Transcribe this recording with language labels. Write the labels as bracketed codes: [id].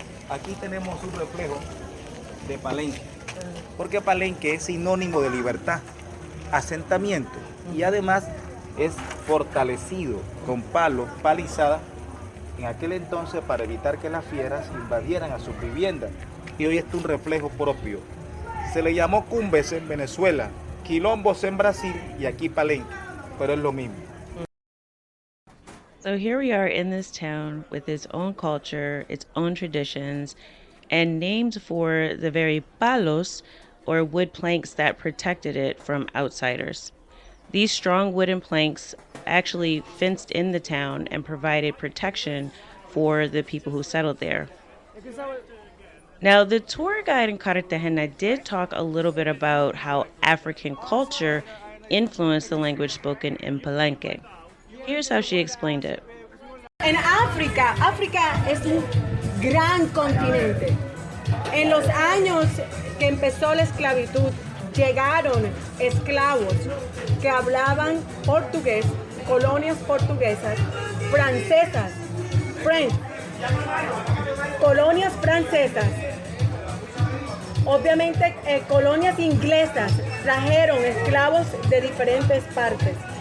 [es] Aquí tenemos un reflejo de Palenque, porque Palenque es sinónimo de libertad, asentamiento, y además es fortalecido con palos, palizadas, en aquel entonces para evitar que las fieras invadieran a sus viviendas, y hoy es un reflejo propio. Se le llamó Cumbes en Venezuela, Quilombos en Brasil y aquí Palenque, pero es lo mismo. [en] So here we are in this town with its own culture, its own traditions, and named for the very palos, or wood planks that protected it from outsiders. These strong wooden planks actually fenced in the town and provided protection for the people who settled there. Now, the tour guide in Cartagena did talk a little bit about how African culture influenced the language spoken in Palenque. Here's how she explained it. [es] En África, África es un gran continente. En los años que empezó la esclavitud, llegaron esclavos que hablaban portugués, colonias portuguesas, francesas, French, colonias francesas, obviamente colonias inglesas, trajeron esclavos de diferentes partes.